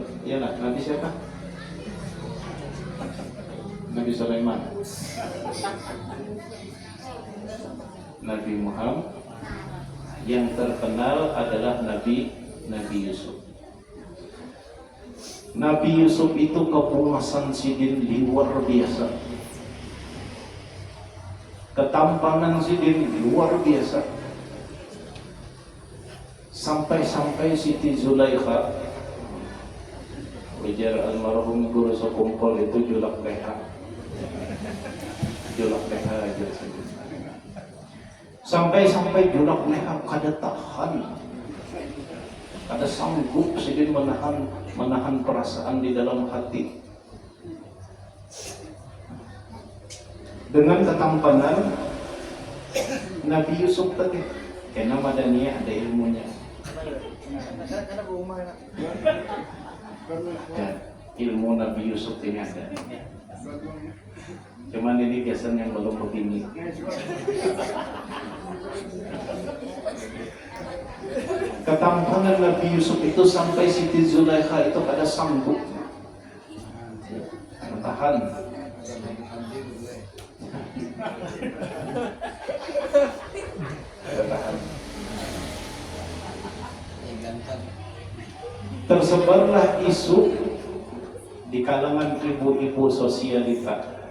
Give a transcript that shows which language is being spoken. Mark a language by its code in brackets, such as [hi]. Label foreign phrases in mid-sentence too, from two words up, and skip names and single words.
[id] Ya lah, Nabi siapa? Nabi Sulaiman. Nabi Muhammad. Yang terkenal adalah Nabi Yusuf. Nabi Yusuf itu kepuasan sidin luar biasa, ketampanan sidin luar biasa, sampai Siti Zulaikha, ujar almarhum guru sekumpul itu julak leha aja saja. Sampai julak leha kada tahan, kada sanggup sidin menahan perasaan di dalam hati. Dengan ketampanan Nabi Yusuf tadi, karena madaniyah ada ilmunya. Dan ilmu Nabi Yusuf ini ada. Cuman ini kesan yang belum begini. Ketampanan Nabi Yusuf itu sampai Siti Zulaikha itu kada sanggup tahan. Tersebarlah isu di kalangan ibu-ibu sosialita.